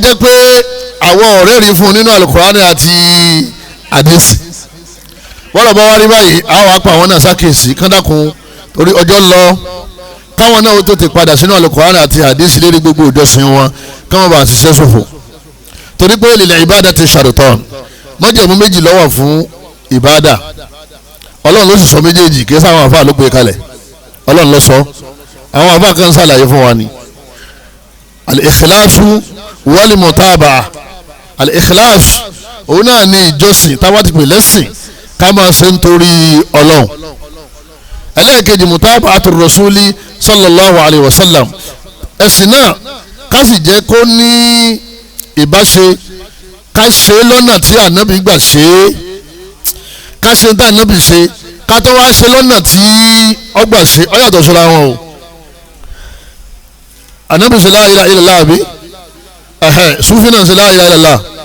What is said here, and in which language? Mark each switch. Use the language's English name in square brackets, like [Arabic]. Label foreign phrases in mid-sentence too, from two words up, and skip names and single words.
[Yoruba] jẹ́ pé àwọn ọ̀rẹ́ rí fún nínú Al-Quran àti àdìsí wọ́n lọ bá wá rí báyìí àwọn apá àwọn náà ṣàkíyèsí kọ́ńdàkùn torí ọjọ́ lọ káwọn náà tó ti padà sínú Al-Qur'an àti àdìsí lérí gbogbo ìjọsìn wọn káwọn bá ṣiṣẹ́ ṣòfò torí pé [Arabic] للعبادة شرطان [Yoruba] májẹ̀mú méjì ló wà fún ìbádà ọlọ́run ló sì sọ méjèèjì kí sáwọn àfáà ló gbé kalẹ̀ ọlọ́run ló sọ àwọn àfáà kan ṣàlàyé fún wa ni [Arabic] الإخلاص والمتابعة الإخلاص [Yoruba] òun náà ní ìjọsìn táwa ti pè lẹ́sìn ká máa ṣe nítorí ọlọ́run ẹlẹ́ẹ̀kejì [Arabic] متابعة الرسول صلى الله عليه وسلم [Yoruba] ẹ̀sìn náà ká sì jẹ́ kó ní ìbáṣe ká ṣe lọ́nà tí ànábì gbà ṣe é ká ṣe tí ànábì ṣe ká tó wá ṣe lọ́nà tí ọgbà ṣe ó yàtọ̀ síra wọn o ànábì ṣe [Arabic] لا إله إلا الله [Yoruba] àbí sufi náà ṣe [Arabic] لا إله إلا الله